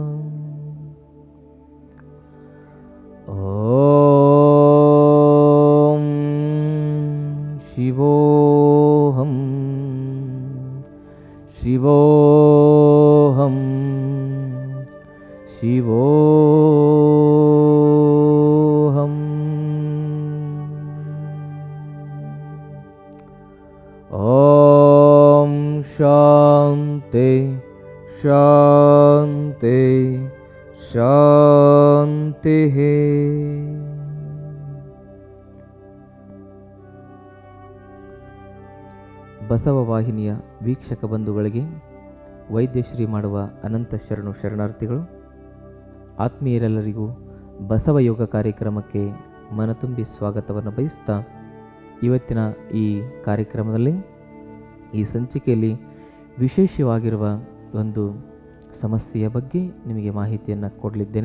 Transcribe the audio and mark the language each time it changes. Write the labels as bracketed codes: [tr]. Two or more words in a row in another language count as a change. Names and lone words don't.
[sa] ಓಂ ಶಿವೋಹಂ ಶಿವೋಹಂ ಶಿವೋಹಂ. ಓಂ ಶಾಂತಿ ಶಾಂತಿ ಶಾಂತಿ. [kn] ಬಸವ ವಾಹಿನಿಯ ವೀಕ್ಷಕ ಬಂಧುಗಳಿಗೆ ವೈದ್ಯಶ್ರೀ ಮಾಡುವ ಅನಂತ ಶರಣು ಶರಣಾರ್ಥಿಗಳು. ಆತ್ಮೀಯರೆಲ್ಲರಿಗೂ ಬಸವ ಯೋಗ ಕಾರ್ಯಕ್ರಮಕ್ಕೆ ಮನತುಂಬಿ ಸ್ವಾಗತವನ್ನು ಬಯಸ್ತಾ, ಇವತ್ತಿನ ಈ ಕಾರ್ಯಕ್ರಮದಲ್ಲಿ ಈ ಸಂಚಿಕೆಯಲ್ಲಿ ವಿಶೇಷವಾಗಿರುವ ಒಂದು ಸಮಸ್ಯೆಯ ಬಗ್ಗೆ ನಿಮಗೆ ಮಾಹಿತಿಯನ್ನು ಕೊಡಲಿದ್ದೇನೆ.